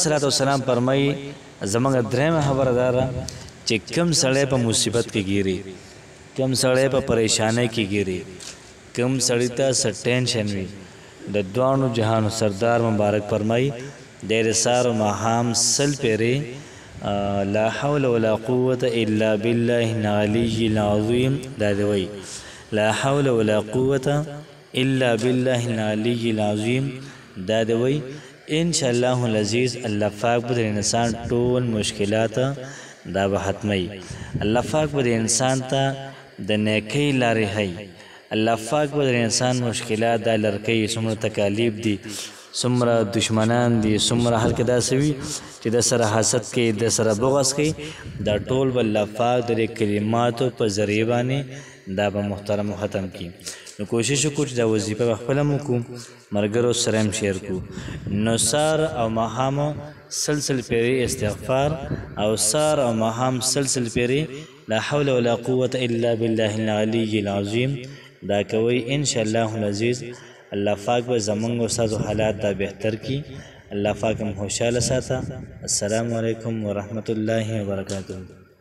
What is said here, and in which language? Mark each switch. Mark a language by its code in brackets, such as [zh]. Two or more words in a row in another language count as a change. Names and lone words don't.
[ar] الصلاۃ والسلام [ps] فرمایي زمونږ درېمه خبره دا ده چې کم سړی په مصیبت کې ګیري کم سړی په پریشانۍ کې ګیري کم سړی ته څه ټینشن وي د دوانو جهانو سردار مبارک فرمایي ډېر سار و ماښام سل پیرې [ar] لا حول ولا قوة الا بالله العلي العظیم [ps] دا دی وایي [ar] لا حول ولا قوة الا بالله العلي العظیم [ps] دا دی وایي [ar] ان شاء الله العزیز [ps] الله پاک به د انسان ټول مشکلات دا به ختمي الله پاک به د انسان ته د نیکۍ لارې ښیي الله پاک به د انسان مشکلات دا لر کوي څومره تکالیف دي څومره دشمنان دي څومره هر کې داسې وي چې د سره حسد کوي د سره بغض کوي دا ټول به الله پاک د کلماتو په ذریعه باندې دا به محترم ختم کړي نو کوشش وکړو چې دا وظیفه به خپله هم وکړو ملګرو سره هم شیر کړو نو سار او ماښام سلسل پیرې استغفار او سار او ماښام سلسل پیرې [ar] لا حول ولا قوة الا بالله العلي العظیم [ps] دا کوي [ar] ان شاء الله العزیز [ps] الله پاک به زمونږ او ستاسو حالات دا بهتر کړي الله پاک هم خوشحاله ساته [ar] السلام علیکم ورحمة الله وبرکاته